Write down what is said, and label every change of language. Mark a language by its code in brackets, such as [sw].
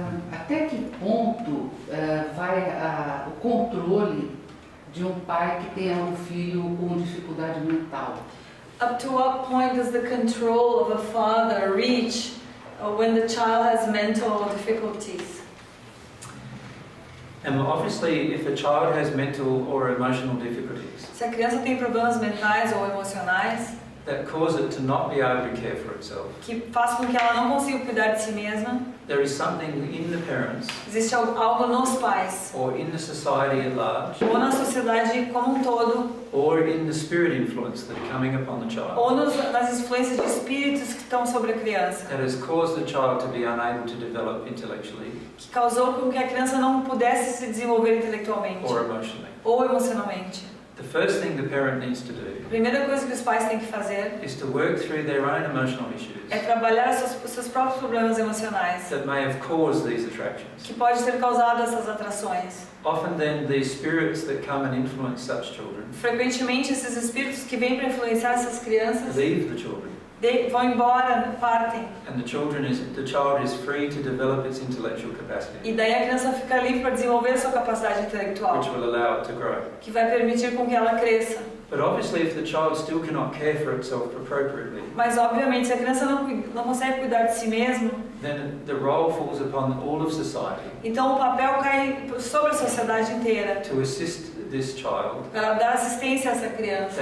[pt] Até que ponto vai o controle de um pai que tenha um filho com dificuldade mental? [en] Up to what point does the control of a father reach when the child has mental difficulties? And obviously, if a child has mental or emotional difficulties [pt] Se a criança tem problemas mentais ou emocionais [en] that cause it to not be able to care for itself, [pt] que faz com que ela não consiga cuidar de si mesma, [en] there is something in the parents [pt] existe algo nos pais [en] or in the society at large [pt] ou na sociedade como um todo [en] or in the spirit influence that are coming upon the child [pt] ou nas influências de espíritos que estão sobre a criança, [en] that has caused the child to be unable to develop intellectually [pt] que causou com que a criança não pudesse se desenvolver intelectualmente [en] or emotionally. [pt] ou emocionalmente. [en] The first thing the parent needs to do [pt] A primeira coisa que os pais têm que fazer [en] is to work through their own emotional issues [pt] é trabalhar os seus próprios problemas emocionais, [en] that may have caused these attractions. [pt] que pode ter causado essas atrações. [en] Often then these spirits that come and influence such children [pt] Frequentemente esses espíritos que vêm para influenciar essas crianças [en] leave the children, [pt] vão embora, partem, [en] and the child is free to develop its intellectual capacity, [pt] e daí a criança fica livre para desenvolver a sua capacidade intelectual, [en] which will allow it to grow. [pt] que vai permitir com que ela cresça. [en] But obviously if the child still cannot care for itself appropriately, [pt] Mas obviamente se a criança não consegue cuidar de si mesma, [en] then the role falls upon all of society [pt] então o papel cai sobre a sociedade inteira [en] to assist this child [pt] para dar assistência a essa criança